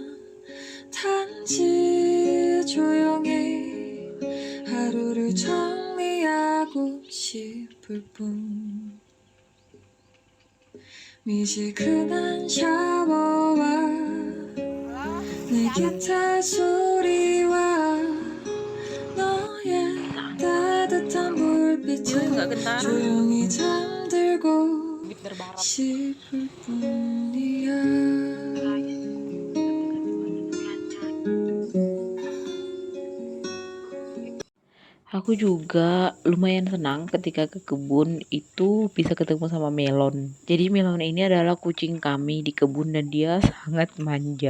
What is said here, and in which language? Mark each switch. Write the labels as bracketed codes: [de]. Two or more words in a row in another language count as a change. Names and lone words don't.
[ko] 단지 조용히 하루를 정리하고 싶을 뿐 미지근한 샤워와 내 기타 소리와 너의 따뜻한 불빛에 조용히 잠들고 싶을 뿐이야. [id] Aku juga lumayan senang ketika ke kebun itu bisa ketemu sama Melon. Jadi Melon ini adalah kucing kami di kebun dan dia sangat manja.